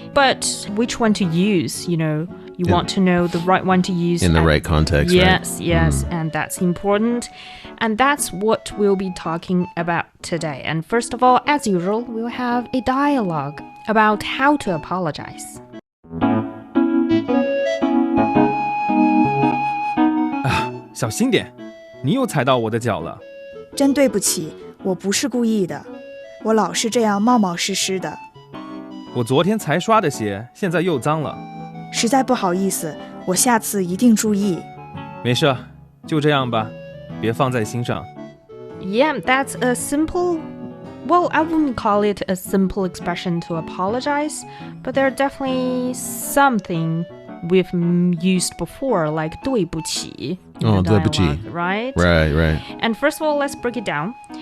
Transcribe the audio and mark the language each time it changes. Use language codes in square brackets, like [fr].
[en] But which one to use, you know? You want to know the right one to use. In the right context, yes, right? Yes, and that's important. And that's what we'll be talking about today. And first of all, as usual, we'll have a dialogue about how to apologize. [zh] 小心点，你又踩到我的脚了。真对不起，我不是故意的，我老是这样冒冒失失的。我昨天才刷的鞋，现在又脏了。实在不好意思，我下次一定注意。没事，就这样吧，别放在心上。 [en] Yeah, that's a simple, well, I wouldn't call it a simple expression to apologize, but there are definitely something we've used before, like 对不起 in the [zh] 对不起 [en] dialogue, right? Right. And first of all, let's break it down.